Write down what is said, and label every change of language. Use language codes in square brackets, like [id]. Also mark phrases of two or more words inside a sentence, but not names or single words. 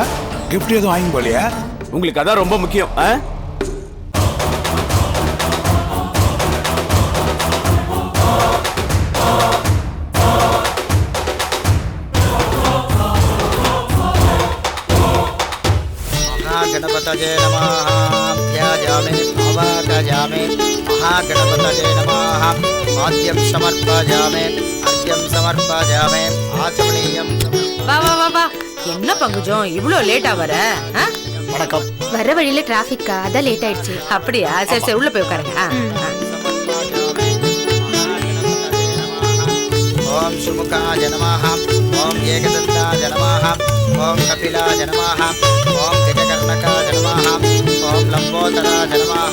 [ta] கிஃப்ட் எதுவும் வாங்கி போலியா? உங்களுக்கு அதான் ரொம்ப முக்கியம். [sa] गणपतये नमः ध्यायामि अवाकयामि महागणपतये नमः आद्यं समर्पयामि अर्घ्यं समर्पयामि आचमनीयं [ta] வா வா வா வா. என்ன பங்குஜம் இவ்ளோ லேட்டா வர? வணக்கம். வர வழியில டிராபிக்கா, அதான் லேட் ஆயிடுச்சு. அப்படியா? சரி சரி, உள்ள போய் உட்காருங்க. [sa] ॐ सुमुखाय नमः ॐ एकदन्ताय नमः ॐ कपिलाय नमः ॐ गजकर्णकाय नमः ॐ लम्बोदराय नमः.